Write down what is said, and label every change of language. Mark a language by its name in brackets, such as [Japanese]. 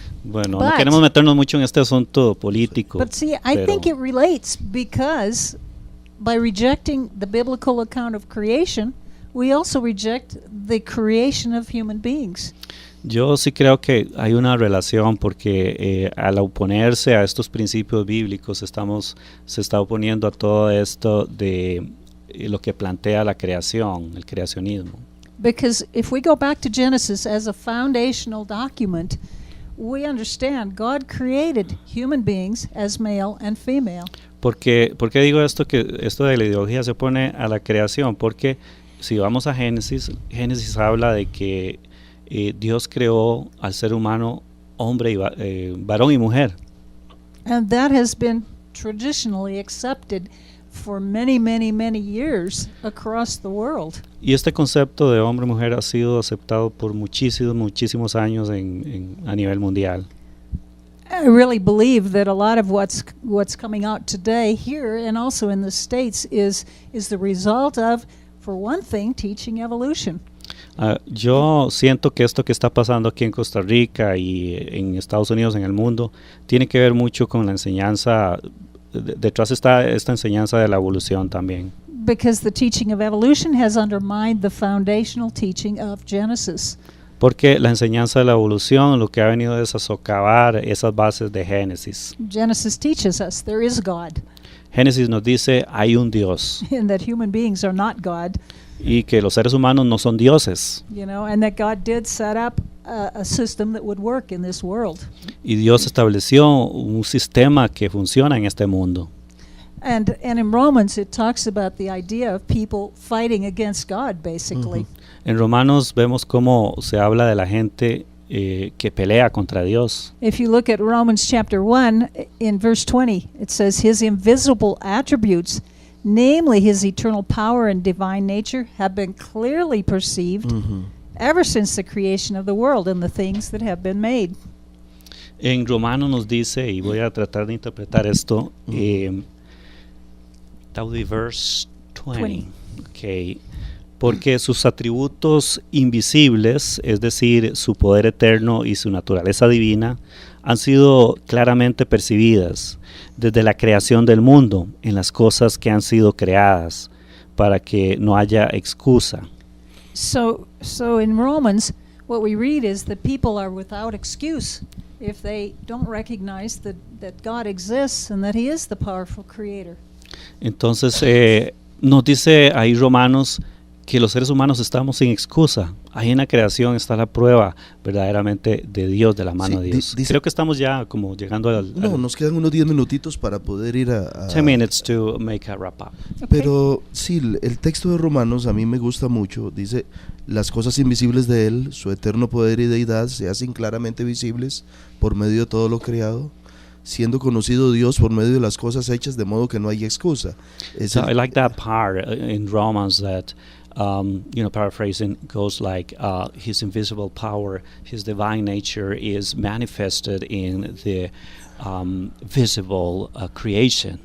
[Spanish] Bueno, [English] But- [Spanish] no queremos meternos mucho en este asunto político. [English] But see, I think [Spanish] pero- [English] it relates because by rejecting the biblical account of creation, we also reject the creation of human beings. [Spanish] Yo sí creo que hay una relación porque al oponerse a estos principios bíblicos se está oponiendo a todo esto de lo que plantea la creación, el creacionismo. [English] Because if we go back to Genesis as a foundational document, we understand God created human beings as male and female. [Spanish] ¿Por qué digo esto, que esto de la ideología se opone a la creación? Porque si vamos a Génesis, Génesis habla de que Dios creó al ser humano hombre y varón y mujer. [English] And that has been traditionally accepted for many, many, many years across the world. [Spanish] Y este concepto de hombre y mujer ha sido aceptado por muchísimos años a nivel mundial. [English] I really believe that a lot of what's coming out today here and also in the States is the result of, for one thing, teaching evolution. [Spanish] Yo siento que esto que está pasando aquí en Costa Rica y en Estados Unidos, en el mundo, tiene que ver mucho con la enseñanza. Detrás está esta enseñanza de la evolución también. [English] Because the teaching of evolution has undermined the foundational teaching of Genesis. [Spanish] Porque la enseñanza de la evolución lo que ha venido es a socavar esas bases de Génesis. [English] Genesis teaches us there is God [Spanish] Génesis nos dice hay un Dios [English] and that human beings are not God, [Spanish] y que los seres humanos no son dioses. [English] and that God did set up a system that would work in this world. [Spanish] Y Dios estableció un sistema que funciona en este mundo. [English] And in Romans it talks about the idea of people fighting against God, basically. [Spanish] En Romanos vemos cómo se habla de la gente que pelea contra Dios. [English] If you look at Romans chapter 1, in verse 20, it says, His invisible attributes, namely His eternal power and divine nature, have been clearly perceived ever since the creation of the world and the things that have been made. [Spanish] En Romanos nos dice, y voy a tratar de interpretar esto, [English] that would be verse 20. Okay. [Spanish] Porque sus atributos invisibles, es decir, su poder eterno y su naturaleza divina, han sido claramente percibidas desde la creación del mundo en las cosas que han sido creadas, para que no haya excusa. [English] So in Romans, what we read is that people are without excuse if they don't recognize that God exists and that He is the powerful creator. [Spanish] Entonces nos dice ahí Romanos que los seres humanos estamos sin excusa. Ahí en la creación está la prueba verdaderamente de Dios, de la mano de Dios. Creo que estamos ya como llegando al... No, nos quedan unos 10 minutitos para poder ir a [English] 10 minutes to make a wrap up. [Spanish] Pero sí, el texto de Romanos a mí me gusta mucho. Dice, las cosas invisibles de Él, su eterno poder y deidad, se hacen claramente visibles por medio de todo lo creado, siendo conocido Dios por medio de las cosas hechas, de modo que no hay excusa. [English] So I like that part in Romans that, paraphrasing goes like, His invisible power, His divine nature is manifested in the visible creation.